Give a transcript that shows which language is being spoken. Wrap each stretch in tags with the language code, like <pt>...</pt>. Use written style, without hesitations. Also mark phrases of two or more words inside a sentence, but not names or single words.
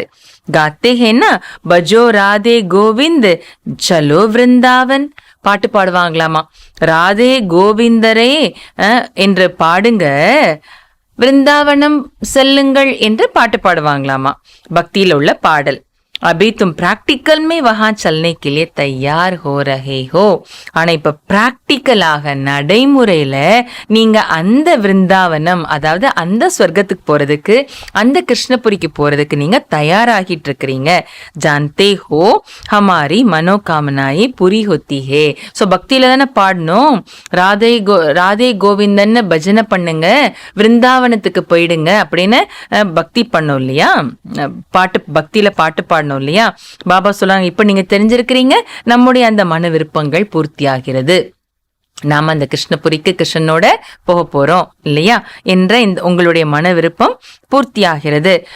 <hi>गाते हैं ना भजो राधे गोविंद चलो वृंदावन.</hi> <ta>பாட்டு பாடுவாங்களாமா. ராதே கோவிந்தரே என்று பாடுங்க, விருந்தாவனம் செல்லுங்கள் என்று பாட்டு பாடுவாங்களாமா. பக்தியில உள்ள பாடல்.</ta> <hi>अभी तुम प्रैक्टिकल में वहां चलने के लिए तैयार हो रहे हो.</hi> <ta>ஆனா இப்ப பிராக்டிக்கலாக நடைமுறையில நீங்க அந்த விருந்தாவனம், அதாவது அந்த ஸ்வர்க்கத்துக்கு போறதுக்கு, அந்த கிருஷ்ணபுரிக்கு போறதுக்கு நீங்க தயாராகிட்டு இருக்கிறீங்க.</ta> <hi>जानते हो हमारी मनोकामनाएं पूरी होती है.</hi> <ta>சோ பக்தியில தானே பாடணும், ராதே கோவிந்தன்னு பஜனை பண்ணுங்க, விருந்தாவனத்துக்கு போயிடுங்க அப்படின்னு பக்தி பண்ணோம் இல்லையா, பாட்டு பக்தியில பாட்டு பாடணும் இல்லையா. பாபா சொல்றாங்க, இப்ப நீங்க தெரிஞ்சிருக்கிறீங்க நம்முடைய அந்த மன விருப்பங்கள் பூர்த்தி ஆகிறது, நாம அந்த கிருஷ்ணபுரிக்கு கிருஷ்ணனோட போக போறோம் இல்லையா என்ற இந்த உங்களுடைய மன விருப்பம் பூர்த்தி ஆகிறது.</ta>